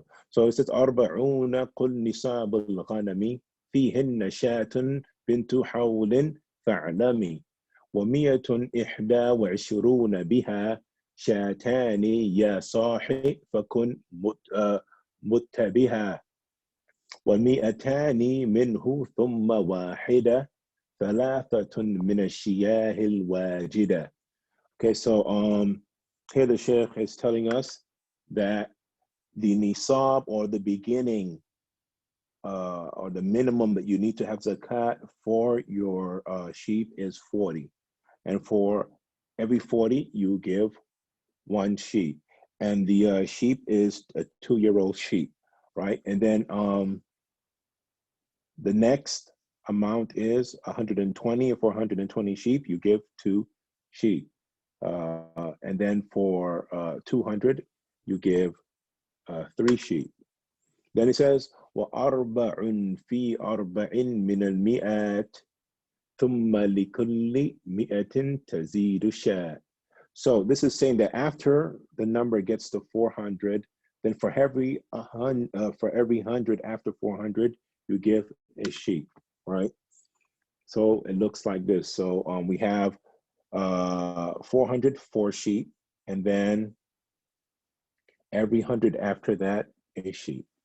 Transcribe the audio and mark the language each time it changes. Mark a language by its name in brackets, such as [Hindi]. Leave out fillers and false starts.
[English] So it says [Arabic] أربعون قل نصاب الغنم فيهن شاة بنت حول فاعلمي ومئة إحدى وعشرون بها شاتان يا صاحي فكن متبها ومئتان منه ثم واحدة ثلاثة من الشياه الواجدة. [English] Okay, so here the Sheikh is telling us that the nisab, or the beginning, or the minimum that you need to have zakat for your sheep is 40. And for every 40, you give one sheep. And the sheep is a 2-year-old sheep, right? And then the next amount is 120. For 120 sheep, you give 2 sheep. And then for 200, you give 3 sheep. Then it says, [Arabic] وَأَرْبَعٌ فِي أَرْبَعٍ مِنَ الْمِئَاتِ ثُمَّ لِكُلِّ مِئَةٍ تَزِيدُ شَاء. [English] So this is saying that after the number gets to 400, then for every 100 after 400, you give a sheep, right? So it looks like this. So we have 400 4 sheep, and then every 100 after that, a sheep.